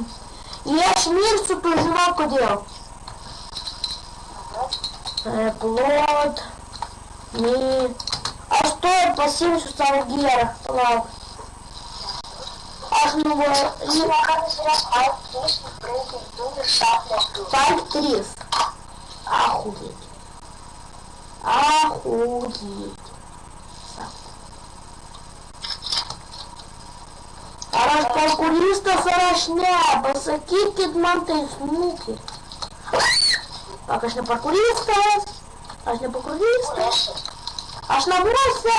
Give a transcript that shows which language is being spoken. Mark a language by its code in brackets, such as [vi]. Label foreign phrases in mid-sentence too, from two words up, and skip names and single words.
[lt] Jei aš mirsiu, tu žinau kodėl. Plot. Aš tuoj pasiimsiu savo gėrą. Palauk. Aš nuvažiuoju. Kartais yra Spike 3, Breaking 2 ir Sharpness 2. [ru] Spike 3. Охуеть. Охуеть. [lt] Ar aš parkuristas ar aš ne? Pasakykit man tai snukį. Ak, aš ne parkuristas. Aš ne parkuristas. Aš namuose.